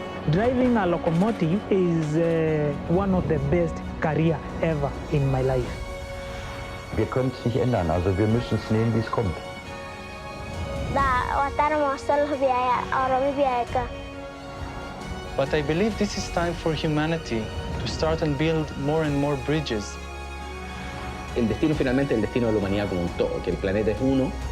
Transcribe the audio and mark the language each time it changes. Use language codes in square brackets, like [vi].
[en] Driving a locomotive is one of the best career ever in my life. [de] Wir können es nicht ändern, also wir müssen es nehmen, wie es kommt. [en] But I believe this is time for humanity to start and build more and more bridges. [es] El destino finalmente es el destino de la humanidad como un todo, que el planeta es uno.